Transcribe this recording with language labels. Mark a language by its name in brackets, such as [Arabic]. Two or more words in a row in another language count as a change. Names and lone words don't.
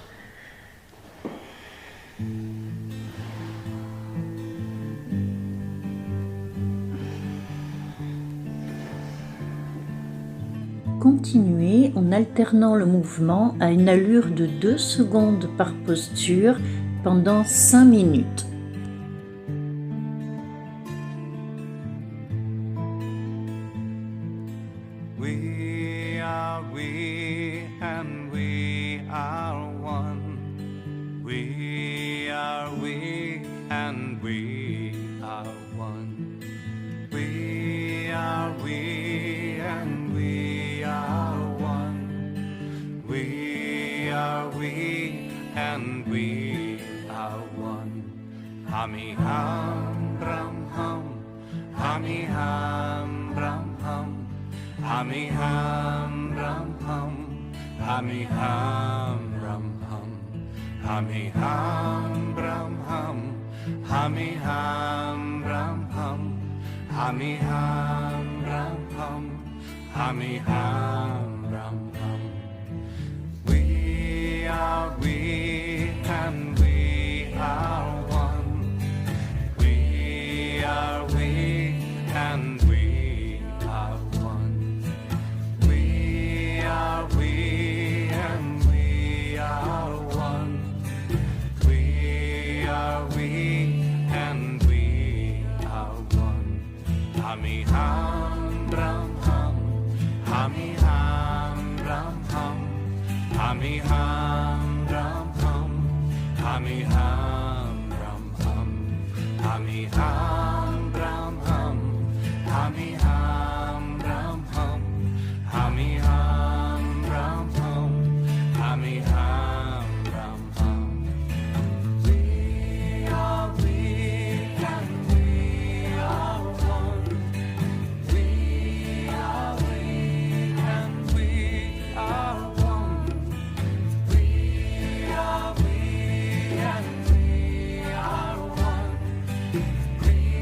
[French] Continuez en alternant le mouvement à une allure de 2 secondes par posture pendant 5 minutes. [English] We are we and we are one. We are we and we are one. We are we and we are one. We are we and we are one. Hami hum ram hum. Hami hum ram hum. Hami hum ram hum. Hami hum ram hum. Hami hum ram hum. Hami hum ram hum. Hami hum ram hum. Hami hum ram hum. We are we and we are one. We are we and we are one. We are we and we are one. We are we and we are one. Hami hum ram hum. Hami hum ram hum. Hami hum ram hum. Hami hum ram hum. Hami hum ram hum. Hami hum ram hum. Hami hum ram hum. Hami hum ram hum. We are we and we are one. We are we and we are one. We are we and we are one. We